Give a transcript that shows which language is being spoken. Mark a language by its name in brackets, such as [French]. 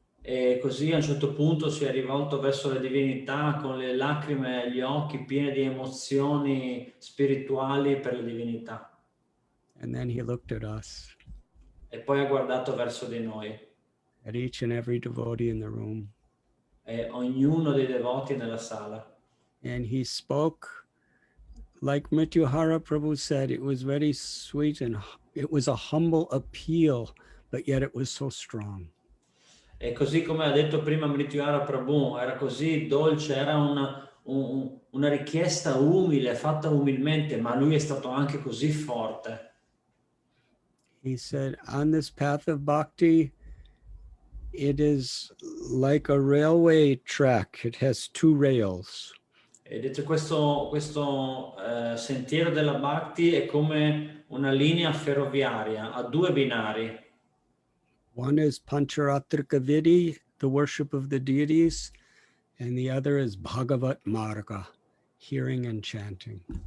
[Italian] E così a un certo punto si è rivolto verso le divinità con le lacrime agli occhi, piene di emozioni spirituali per le divinità. [English] And then he looked at us, [Italian] E poi ha guardato verso di noi. [English] at each and every devotee in the room. [Italian] E ognuno dei devoti nella sala. [English] And he spoke, like Mrityuhara Prabhu said, it was very sweet and it was a humble appeal, but yet it was so strong. [Italian] E così come ha detto prima Mrityuhara Prabhu, era così dolce, era una richiesta umile, fatta umilmente, ma lui è stato anche così forte. [English] He said, on this path of bhakti, it is like a railway track. It has two rails. [Italian] E detto questo sentiero della Bhakti è come una linea ferroviaria, ha due binari. [English] One is Pancharatrika Vidhi, the worship of the deities, and the other is Bhagavat Marga, hearing and chanting.